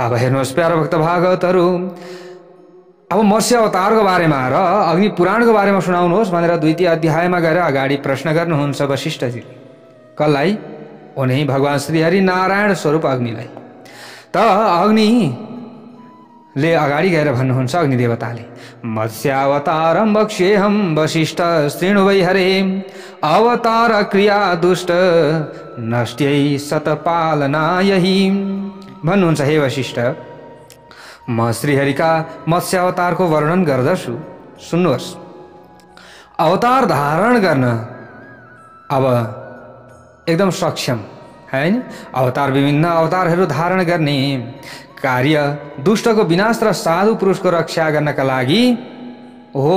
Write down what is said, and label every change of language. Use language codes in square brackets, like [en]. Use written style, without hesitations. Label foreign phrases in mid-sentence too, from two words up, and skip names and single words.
[ne] ल अब हेर्नुहोस् प्यारा भक्त भागवतहरू, अब मत्स्य अवतारको बारेमा र अग्नि पुराणको बारेमा सुनाउनुहोस् भनेर 2 अध्यायमा गएर अगाडि प्रश्न गर्नुहुन्छ वशिष्ठजी। कसलाई? उनी भगवान श्रीहरि नारायण स्वरूप अग्निलाई। त अग्निले अगाडि गएर भन्नुहुन्छ, अग्नि देवताले, [sa] मत्स्यावतारम बक्ष्येहम वशिष्ठ शृणु वै हरे अवतार क्रिया दुष्ट नष्ट्यै सतपालनायहि। [ne] भन्नुहुन्छ, हे वशिष्ठ, म श्रीहरिका मत्स्य अवतारको वर्णन गर्दछु, सुन्नुहोस्। अवतार धारण गर्न अब एकदम सक्षम हैन। अवतार विभिन्न अवतारहरू धारण गर्ने कार्य दुष्टको विनाश र साधु पुरुषको रक्षा गर्नका लागि हो।